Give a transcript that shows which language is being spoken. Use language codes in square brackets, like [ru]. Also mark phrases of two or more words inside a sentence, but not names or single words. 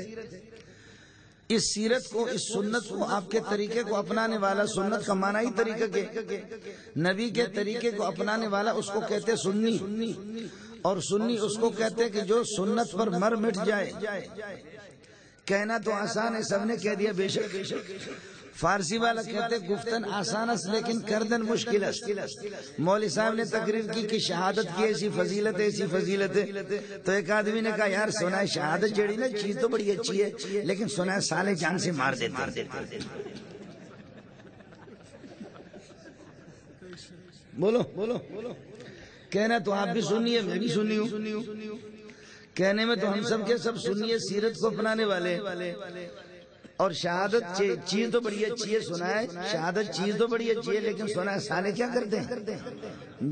[ur] اس سیرت کو، اس سنت کو، آپ کے طریقے کو اپنانے والا، سنت کا معنی ہی طریقہ کے، نبی کے طریقے کو اپنانے والا اس کو کہتے سنی، اور سنی اس کو کہتے کہ جو سنت پر مر مٹ جائے۔ کہنا تو آسان ہے، سب نے کہہ دیا بے شک، فارسی والا کہتے [fa] گفتن آسان است لیکن کردن مشکل است۔ [ur] مولوی صاحب نے تقریر کی کہ شہادت کی ایسی فضیلت ہے، ایسی فضیلت ہے، تو ایک آدمی نے کہا یار سنا ہے شہادت جڑی نا چیز تو بڑی اچھی ہے، لیکن سنا ہے سالے جان سے مار دیتے۔ بولو کہنا تو آپ بھی سنیے، میں بھی سنی ہوں، کہنے میں تو ہم سب کے سب سنیے، سیرت کو اپنانے والے، اور شہادت چیز تو بڑی اچھی ہے، سنا ہے شہادت چیز تو بڑی اچھی ہے، لیکن سنا ہے سالے کیا کرتے ہیں؟